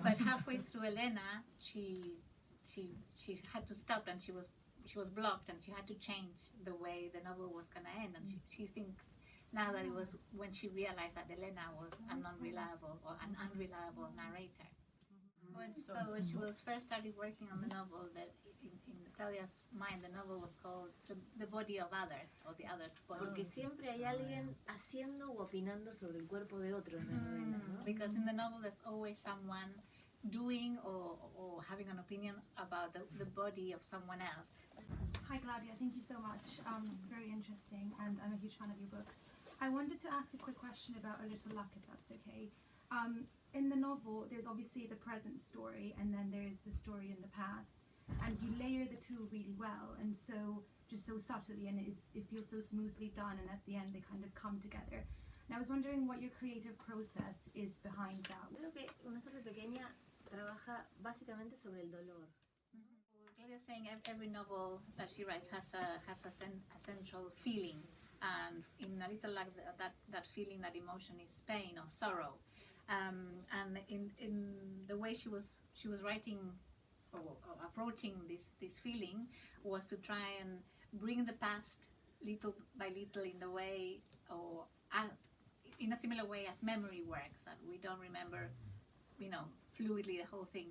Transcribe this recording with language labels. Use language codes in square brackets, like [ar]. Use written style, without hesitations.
[en] But halfway through Elena, she had to stop, and she was blocked, and she had to change the way the novel was going to end. And she thinks now that it was when she realized that Elena was an unreliable narrator. So when she was first started working on the novel, that in Claudia's mind, the novel was called The Body of Others, or The Other's Body. [es] Porque siempre hay alguien haciendo o opinando sobre el cuerpo de otro en la novela, ¿no? [en] Because in the novel there's always someone doing or having an opinion about the body of someone else. Hi Claudia, thank you so much. Very interesting, and I'm a huge fan of your books. I wanted to ask a quick question about A Little Luck, if that's okay. In the novel, there's obviously the present story, and then there's the story in the past, and you layer the two really well, and so just so subtly, and it feels so smoothly done, and at the end they kind of come together. And I was wondering what your creative process is behind that. [es] Creo que Una Sombra Pequeña trabaja básicamente sobre el dolor. [en] Claudia's saying every novel that she writes has a central feeling, and in A Little Luck, that feeling, that emotion is pain or sorrow. And in the way she was writing or approaching this feeling was to try and bring the past little by little in the way, or in a similar way as memory works, that we don't remember, fluidly the whole thing.